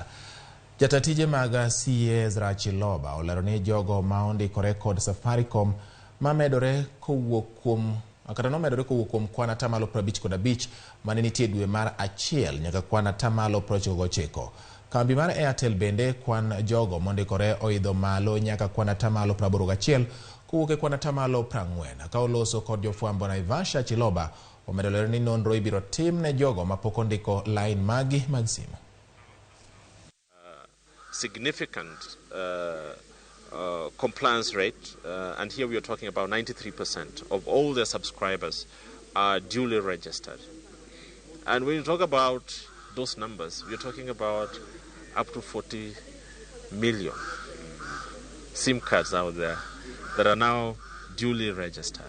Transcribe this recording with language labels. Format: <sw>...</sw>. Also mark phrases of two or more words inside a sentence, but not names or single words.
<luo>Jatatije mag CA Rachiloba olero ni jogo ma ondikore kod Safaricom nomedore kowuok kuom kwan atamalo 55 mane nitie dwe mar achiel nyaka kwan atamalo 99. Kambi mar Airtel bende kwan jogo mondikore oidho malo nyaka kwan atamalo 81 kowuok e kwan atamalo 40. Ka oloso kod jofwambo Naivasha, Chiloba omedo lero ni nonro ibiro tim ne jogo mapok ondiko line magi mag simu.</luo> <en>Significant compliance rate, and here we are talking about 93% of all their subscribers are duly registered. And when you talk about those numbers, we're talking about up to 40 million SIM cards out there that are now duly registered.</en>